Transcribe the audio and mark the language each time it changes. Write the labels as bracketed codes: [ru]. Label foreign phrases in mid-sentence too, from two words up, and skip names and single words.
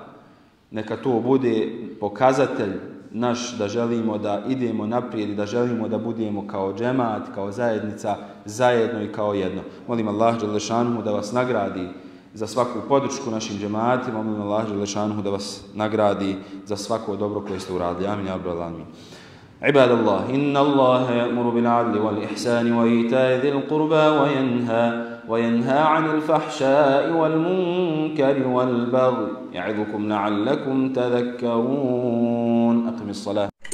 [bs] Neka to bude pokazatelj naš da želimo da idemo naprijed i da želimo da budemo kao džemat, kao zajednica, zajedno i kao jedno. Molim Allah dželešanuhu da vas nagradi za svaku podršku našim džematima. Molim Allah dželešanuhu da vas nagradi za svako dobro koje ste uradili. [ar] آمين يا رب العالمين. عباد الله إن الله يأمر بالعدل والإحسان وإيتاء ذي القربى وينهى عن الفحشاء والمنكر والبغي يعظكم لعلكم تذكرون. أقم الصلاة.